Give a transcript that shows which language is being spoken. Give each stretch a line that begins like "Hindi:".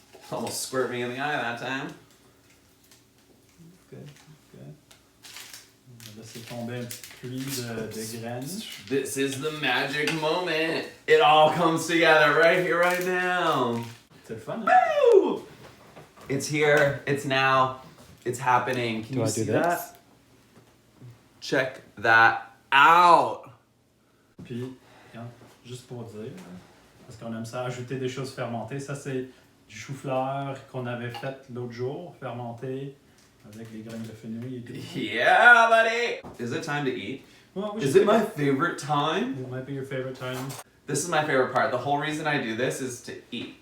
English: Almost squirt me in the eye that time. Okay.
French: On va laisser tomber un petit pluie de graines.
English: This is the magic moment. It all comes together right here, right now.
French: C'est le fun, hein?
English: Woo! It's here. It's now. It's happening. Can you see that? Check that out.
French: Puis, regarde, juste pour dire, parce qu'on aime ça, ajouter des choses fermentées. Ça, c'est du chou-fleur qu'on avait fait l'autre jour, fermenté avec des graines de fenouil et tout.
English: Yeah, buddy. Is it time to eat? Well, Is it my favorite time? It might be your favorite time. This is my favorite part. The whole reason I do this is to eat.